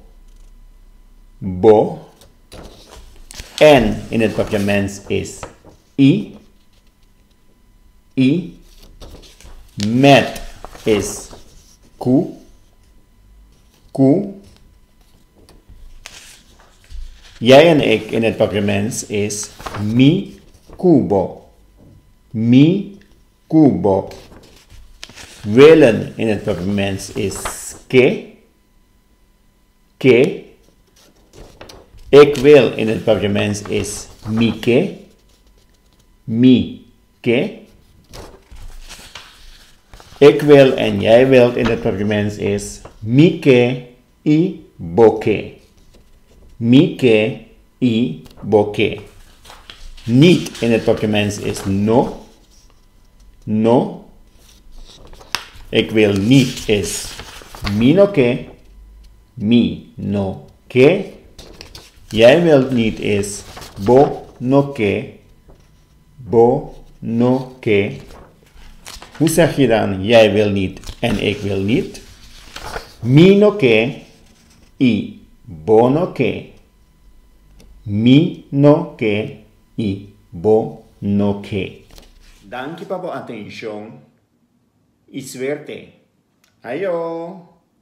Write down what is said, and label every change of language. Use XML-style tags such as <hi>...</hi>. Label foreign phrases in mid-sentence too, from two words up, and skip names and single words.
<pap>Bo.</pap> <nl>En in het papiament is i. I. Met is ku.</nl> <pap>Ku.</pap> <nl>Jij en ik in het papiament is</nl> <pap>mi kubo. Mi kubo.</pap> <nl>Willen in het papiament is ke.</nl> <pap>Ke.</pap> <nl>Ik wil in het papiament is mike. Mike. Ik wil en jij wilt in het papiament is</nl> <pap>mike I boke. Mike I boke.</pap> <nl>Niet in het papiament is no.</nl> <pap>No.</pap> <nl>Ik wil niet is</nl> <pap>mi no ke. Mi no ke.</pap> <nl>Jij wilt niet is</nl> <pap>bo no ke. Bo no ke.</pap> <nl>Hoe zeg je dan jij wil niet en ik wil niet?</nl> <pap>Mi no ke. I bo no ke. Mi no ke. I bo no ke.</pap> <es>Danke por la atención y suerte.</es> <pap>Ayo.</pap>